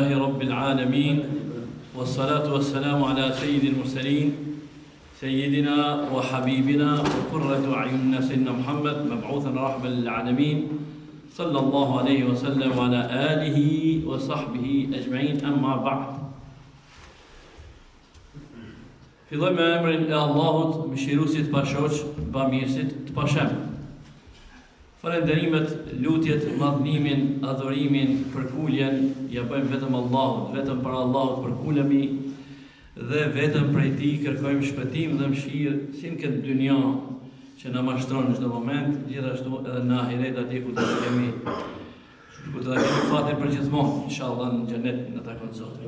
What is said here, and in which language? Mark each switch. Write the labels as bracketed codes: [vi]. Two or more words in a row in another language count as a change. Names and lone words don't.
[ar] رب العالمين والصلاة والسلام على سيد المرسلين سيدنا وحبيبنا وقرة أعيننا سيدنا محمد مبعوثا رحمة للعالمين صلى الله عليه وسلم وعلى آله وصحبه أجمعين أما بعد [sq] Filloj me emrin e Allahut, mëshiruesit pashoq, bamirësit të pashem. Falenderimet, lutjet, madhnimin, adhurimin, përkuljen, ja bëjmë vetëm Allahut, vetëm për Allahut përkulemi dhe vetëm prej tij kërkojmë shpëtim dhe mëshirë, si në këtë dynja që na mashtron në çdo moment, gjithashtu edhe në ahiret atje ku do të kemi fatin për gjithmonë, inshallah në xhenet na takon Zoti.